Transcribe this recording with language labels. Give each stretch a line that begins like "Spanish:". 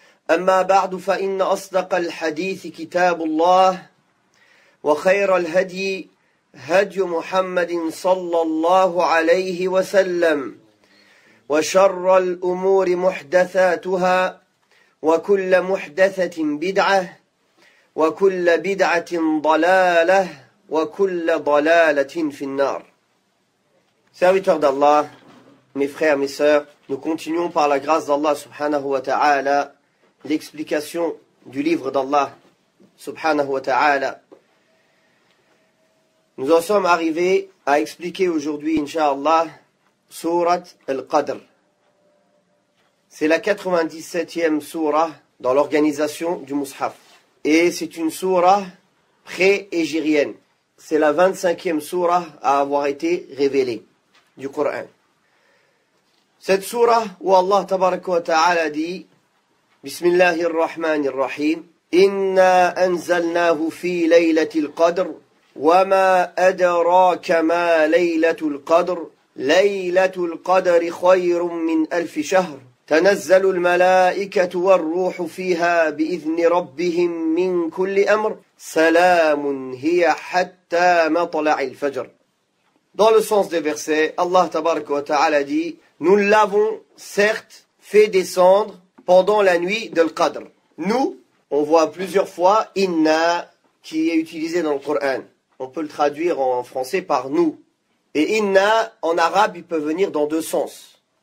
Arabic: أما بعد فإن أصدق الحديث كتاب الله وخير الهدي هدي محمد صلى الله عليه وسلم وشر الأمور محدثاتها وكل محدثة بدعة وكل بدعة ضلالة وكل ضلالة في النار.
French: Serviteurs d'Allah, mes frères, mes sœurs, nous continuons par la grâce d'Allah subhanahu wa ta'ala l'explication du livre d'Allah subhanahu wa ta'ala. Nous en sommes arrivés à expliquer aujourd'hui, Inch'Allah, Surat al-Qadr. C'est la 97e surah dans l'organisation du Mus'haf. Et c'est une surah pré-égérienne. C'est la 25e surah à avoir été révélée du Coran. Cette surah où Allah tabaraka wa ta'ala dit
Arabic: Bismillahir Rahmanir Rahim Inna anzalnahu fi laylatil qadr وما أدراك ما ليلة القدر ليلة القدر خير من 1000 شهر تنزل الملائكة والروح فيها بإذن ربهم من كل أمر سلام هي حتى مطلع الفجر.
French: Dans le sens des versets, Allah tabaraka wa ta'ala dit nous l'avons certes fait descendre pendant la nuit de l'Qadr. Nous, on voit plusieurs fois inna qui est utilisé dans le Coran. On peut le traduire en français par nous. Et inna, en arabe, il peut venir dans deux sens.